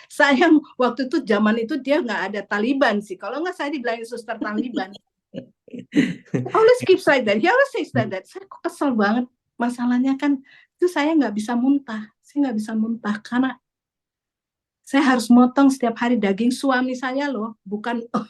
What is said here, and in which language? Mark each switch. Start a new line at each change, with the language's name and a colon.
Indonesian: Sayang waktu itu zaman itu dia nggak ada Taliban sih. Kalau nggak saya dibilangin suster Taliban.
English: Always keep like that. He always says that.
Indonesian: Saya kok kesel banget. Masalahnya kan itu saya nggak bisa muntah. Saya nggak bisa muntah karena saya harus motong setiap hari daging suami saya loh, bukan.